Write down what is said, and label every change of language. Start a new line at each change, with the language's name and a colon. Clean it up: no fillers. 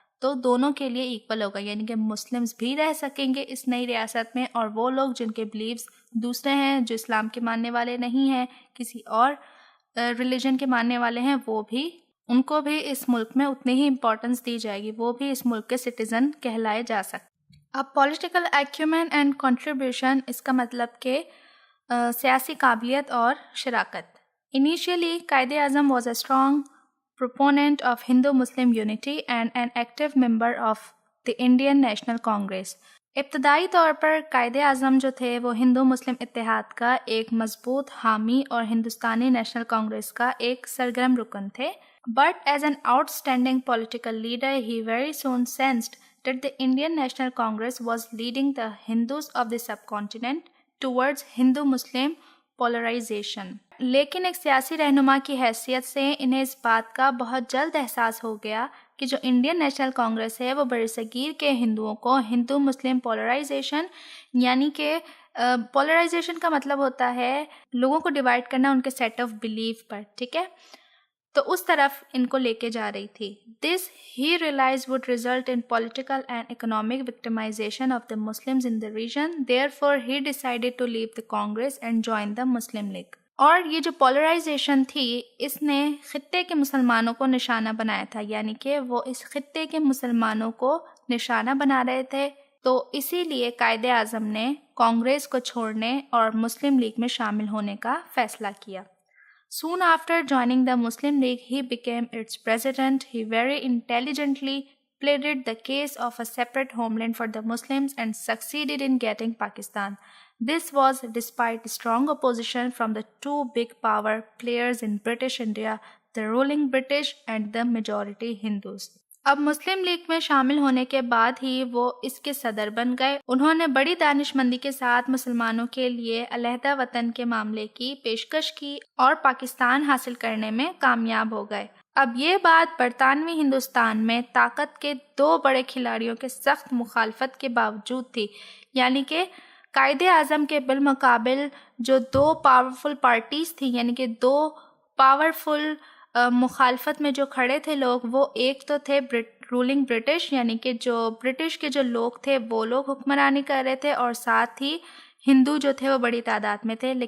Urdu: تو دونوں کے لیے ایکول ہوگا، یعنی کہ مسلمز بھی رہ سکیں گے اس نئی ریاست میں اور وہ لوگ جن کے بلیفز دوسرے ہیں، جو اسلام کے ماننے والے نہیں ہیں، کسی اور ریلیجن کے ماننے والے ہیں، وہ بھی، ان کو بھی اس ملک میں اتنی ہی امپورٹنس دی جائے گی، وہ بھی اس ملک کے سٹیزن کہلائے جا سکتے. اب پولیٹیکل ایکیومن اینڈ کنٹریبیوشن، اس کا مطلب کہ سیاسی قابلیت اور شراکت.
English: Initially Quaid Azam was a strong proponent of Hindu-Muslim unity and an active member of the Indian National Congress.
Urdu: ابتدائی طور پر قائد اعظم جو تھے وہ ہندو مسلم اتحاد کا ایک مضبوط حامی اور ہندوستانی نیشنل کانگریس کا ایک سرگرم رکن تھے.
English: But as an outstanding political leader, he very soon sensed that the Indian National Congress was leading the Hindus of the subcontinent towards Hindu-Muslim polarization.
Urdu: لیکن ایک سیاسی رہنما کی حیثیت سے انہیں اس بات کا بہت جلد احساس ہو گیا کہ جو انڈین نیشنل کانگریس ہے وہ برصغیر کے ہندوؤں کو ہندو مسلم پولرائزیشن، یعنی کہ پولرائزیشن کا مطلب ہوتا ہے لوگوں کو ڈیوائڈ کرنا ان کے سیٹ آف بلیف پر، ٹھیک ہے، تو اس طرف ان کو لے کے جا رہی تھی.
English: This he realized would result in political and economic victimization of the Muslims in the region. Therefore, he decided to leave the Congress and join the Muslim League.
Urdu: اور یہ جو پولرائزیشن تھی اس نے خطے کے مسلمانوں کو نشانہ بنایا تھا، یعنی کہ وہ اس خطے کے مسلمانوں کو نشانہ بنا رہے تھے. تو اسی لیے قائد اعظم نے کانگریس کو چھوڑنے اور مسلم لیگ میں شامل ہونے کا فیصلہ کیا.
English: Soon after joining the Muslim League, he became its president. He very intelligently pleaded the case of a separate homeland for the Muslims and succeeded in getting Pakistan. This was despite strong opposition from the two big power players in British India, the ruling British and the majority Hindus.
Urdu: اب مسلم league میں شامل ہونے کے بعد ہی وہ اس کے صدر بن گئے. انہوں نے بڑی دانش مندی کے ساتھ مسلمانوں کے لیے علیحدہ وطن کے معاملے کی پیشکش کی اور پاکستان حاصل کرنے میں کامیاب ہو گئے. اب یہ بات برطانوی ہندوستان میں طاقت کے دو بڑے کھلاڑیوں کے سخت مخالفت کے باوجود تھی، یعنی کہ قائد اعظم کے بالمقابل جو دو پاورفل پارٹیز تھیں، یعنی کہ دو پاورفل مخالفت میں جو کھڑے تھے لوگ، وہ ایک تو تھے رولنگ برٹش، یعنی کہ جو برٹش کے جو لوگ تھے وہ لوگ حکمرانی کر رہے تھے، اور ساتھ ہی ہندو جو تھے وہ بڑی تعداد میں تھے.